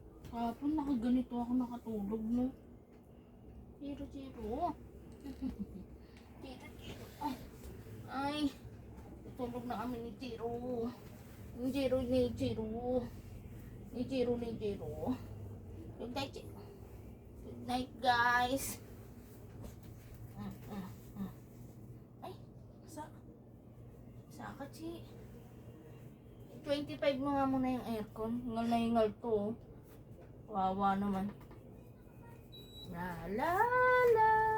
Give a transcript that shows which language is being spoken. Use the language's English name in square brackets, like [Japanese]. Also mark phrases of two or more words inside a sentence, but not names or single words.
[Filipino] Kapon, nakaganito ako nakatulog, no? Chiro, Chiro. Chiro, Chiro. Ay, tulog na kami ni Chiro. Ni Chiro, ni Chiro. Ni Chiro, ni Chiro. [English] Good night, Chiro. Good night, guys. [Filipino] Ay, sa ka, Chi. 25 mo nga muna yung aircon. Hingal na hingal to. Wawa naman. La la la.